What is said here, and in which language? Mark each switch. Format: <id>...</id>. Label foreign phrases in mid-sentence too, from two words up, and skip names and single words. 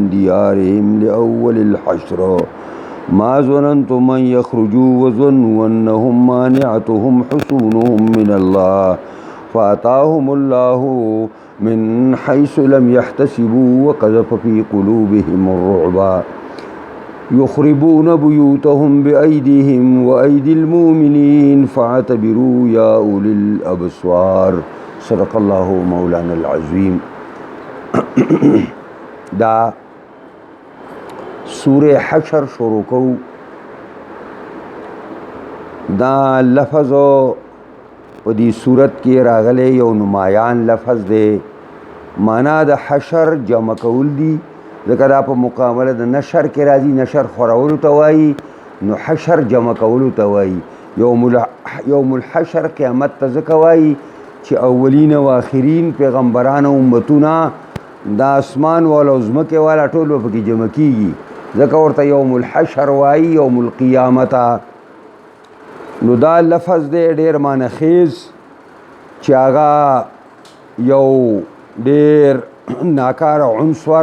<ar>ديارهم لأول الحشر ما ظننتم أن يخرجوا وظنوا أنهم مانعتهم حصونهم من الله فأتاهم الله من حيث لم يحتسبوا وقذف في قلوبهم الرعب يخربون بيوتهم بأيديهم وأيدي المؤمنين فاعتبروا يا أولي الأبصار صدق الله مولانا العظيم</ar> <ps>دا سورة حشر شروع کو دا لفظ په دې صورت کې راغلی یو نمایان لفظ دی معنا د حشر جمع کول دي ځکه دا په مقابله د نشر کې راځي نشر خورولو ته وایي نو حشر جمع کولو ته وایي</ps> <ar>یوم الحشر</ar> <ps>قیامت ته ځکه وایي چې اولین و آخرین پیغمبران او امتونه د اسمان والا او ځمکې والا ټول به پکې جمع کیږي ځکه ورته</ps> <ar>یوم الحشر</ar> <ps>وایي</ps> <ar>یوم القیامت</ar> <ps>نو دا لفظ دی ډیر معنخیز چې هغه یو ډیر ناکار عنصر</ps>